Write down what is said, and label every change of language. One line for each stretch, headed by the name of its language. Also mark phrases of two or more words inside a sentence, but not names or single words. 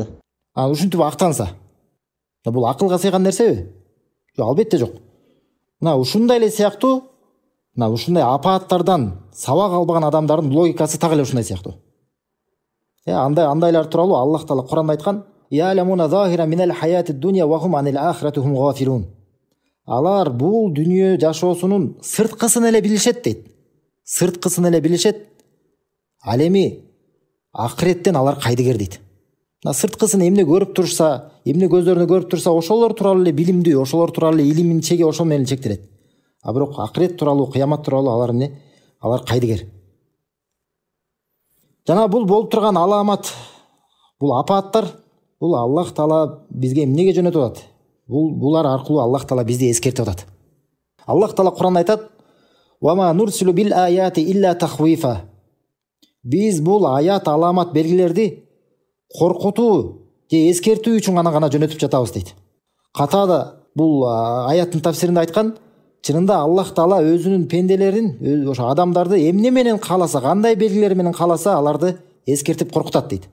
Kyrgyz: Ушинтип актанса, бул акылга сыйган нерсеби? Жок, албетте жок. Мына ушундай эле сыяктуу, мына ушундай апааттардан сабак албаган адамдардын логикасы так эле ушундай сыяктуу. Андайлар тууралуу Аллах Таала Куранда айткан:
Arabic: "يعلمون ظاهرا من الحياة الدنيا وهم عن الآخرة هم غافلون."
Kyrgyz: Алар бул дүнүйө жашоосунун сырткысын эле билишет дейт. Сырткысын эле билишет. Ал эми акыреттен алар кайдыгер дейт. Мына сырткысын эмне көрүп турса, эмне көздөрүнө көрүп турса, ошолор тууралуу эле билимдүү, ошолор тууралуу эле илимин чеги ошол менен чектелет. А бирок акырет тууралуу, кыямат тууралуу алар эмне? Алар кайдыгер. Жана бул болуп турган аламат, бул апааттар, бул Аллах Таала бизге эмнеге жөнөтүп атат? Булар аркылуу Аллах Таала бизди эскертип атат. Аллах Таала Куранда айтат:
Arabic: "وما نرسل بالآيات إلا تخويفا."
Kyrgyz: Биз бул аят, аламат, белгилерди коркутуу же эскертүү үчүн гана жөнөтүп жатабыз дейт. Катада бул аяттын тафсиринде айткан: чынында Аллах Таала өзүнүн пенделерин, ошо адамдарды эмне менен кааласа, кандай белгилер менен кааласа, аларды эскертип коркутат дейт.